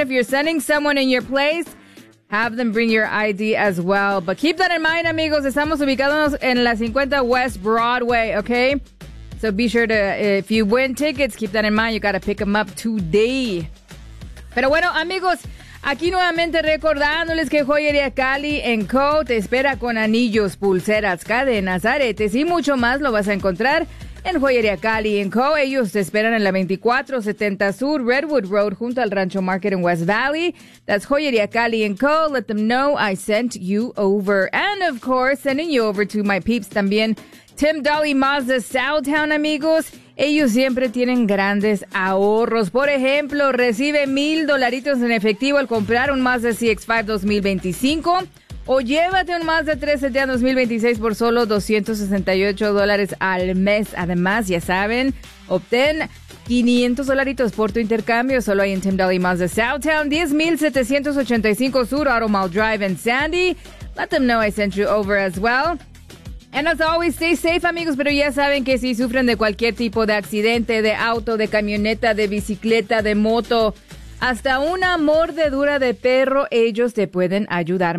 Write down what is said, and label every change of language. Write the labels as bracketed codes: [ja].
[en] If you're sending someone in your place, have them bring your ID as well. But keep that in mind, amigos. [es] Estamos ubicados en la [en] 50 West Broadway, okay? So be sure to, if you win tickets, keep that in mind. You gotta pick them up today. [es] Pero bueno, amigos, aquí nuevamente recordándoles que Joyería Cali & Co. te espera con anillos, pulseras, cadenas, aretes y mucho más. Lo vas a encontrar en Joyería Cali & Co. Ellos te esperan en la 2470 Sur Redwood Road junto al Rancho Market en West Valley. [en] That's Joyería Cali & Co. Let them know I sent you over. And of course, sending you over to my peeps también, Tim Dolly Mazda Southtown, amigos. [es] Ellos siempre tienen grandes ahorros. Por ejemplo, recibe $1,000 en efectivo al comprar un Mazda CX-5 2025 o llévate un Mazda 3 CT 2026 por solo $268 al mes. Además, ya saben, obtén $500 por tu intercambio solo ahí en Tim Dolly Mazda Southtown, 10,785 Sur Auto Mall Drive en Sandy. [en] Let them know I sent you over as well. And as always, stay safe, [es] amigos, pero ya saben que si sufren de cualquier tipo de accidente, de auto, de camioneta, de bicicleta, de moto, hasta una mordedura de perro, ellos te pueden ayudar.